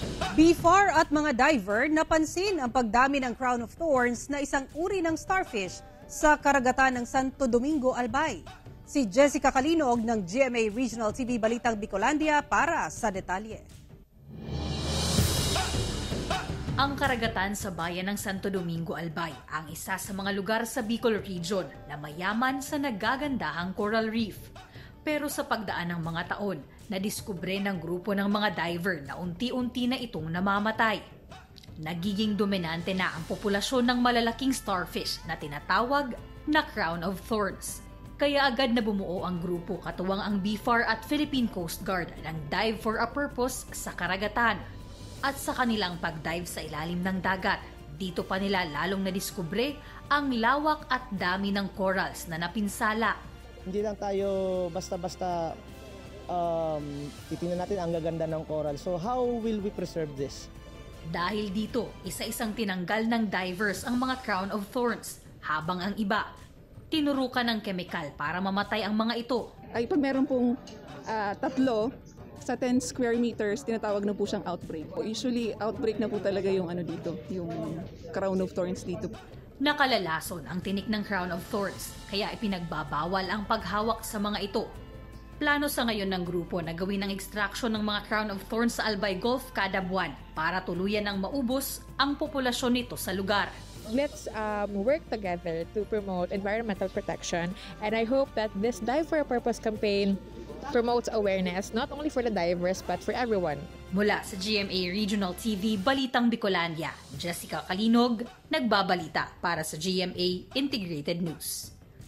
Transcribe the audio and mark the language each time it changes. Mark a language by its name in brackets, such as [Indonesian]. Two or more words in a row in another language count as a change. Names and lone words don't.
[Filipino] BFAR at mga diver napansin ang pagdami ng [English] crown of thorns [Filipino] na isang uri ng starfish sa karagatan ng Santo Domingo, Albay. Si Jessica Calinog ng GMA Regional TV Balitang Bicolandia para sa detalye. Ang karagatan sa bayan ng Santo Domingo, Albay ang isa sa mga lugar sa Bicol Region na mayaman sa nagagandahang [English] coral reef. [Filipino] Pero sa pagdaan ng mga taon, nadiskubre ng grupo ng mga diver na unti-unti na itong namamatay. Nagiging dominante na ang populasyon ng malalaking starfish na tinatawag na [English] crown of thorns. [Filipino] Kaya agad na bumuo ang grupo katuwang ang BFAR at Philippine Coast Guard ng Dive for a Purpose sa karagatan. At sa kanilang pag-dive sa ilalim ng dagat, dito pa nila lalong nadiskubre ang lawak at dami ng corals na napinsala. Hindi lang tayo basta-basta titingnan natin ang gaganda ng coral. [English] So how will we preserve this? [Filipino] Dahil dito, isa-isang tinanggal ng divers ang mga [English] crown of thorns, [Filipino] habang ang iba, tinurukan ng kemikal para mamatay ang mga ito. Ay pag meron pong tatlo sa 10 [English] square meters, [Filipino] tinatawag na po siyang outbreak. Usually, outbreak na po talaga yung dito, yung [English] crown of thorns [Filipino] dito. Nakalalason ang tinik ng [English] crown of thorns, [Filipino] kaya ipinagbabawal ang paghawak sa mga ito. Plano sa ngayon ng grupo na gawin ang extraction ng mga [English] crown of thorns [Filipino] sa Albay Gulf kada buwan para tuluyan ang maubos ang populasyon nito sa lugar. [English] Let's work together to promote environmental protection, and I hope that this Dive for a Purpose campaign promotes awareness not only for the divers but for everyone. [Filipino] Mula sa GMA Regional TV Balitang Bicolandia, Jessica Calinog, nagbabalita para sa GMA Integrated News.